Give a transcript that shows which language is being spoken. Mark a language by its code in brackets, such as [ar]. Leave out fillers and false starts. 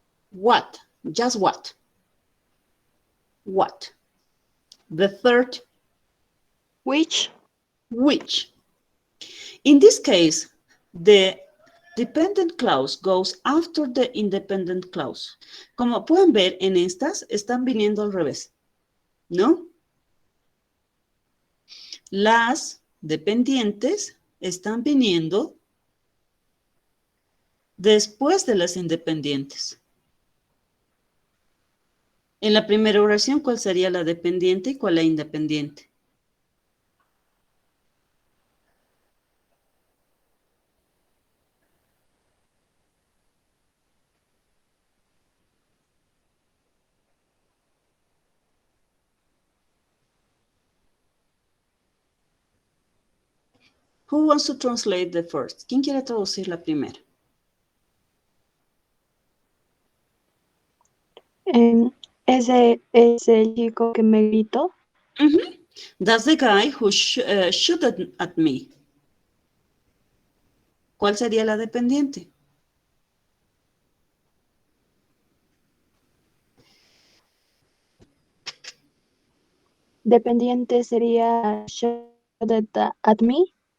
[en] What? Just what? What? The third? Which? Which? In this case, the dependent clause goes after the independent clause. [es] Como pueden ver, en estas están viniendo al revés, ¿no? Las dependientes están viniendo después de las independientes. En la primera oración, ¿cuál sería la dependiente y cuál la independiente? [en] Who wants to translate the first? [es] ¿Quién quiere traducir la primera? Ese es el chico que me gritó. [en] That's the guy who shot at me. [es] ¿Cuál sería la dependiente? Dependiente sería [en] shot at me.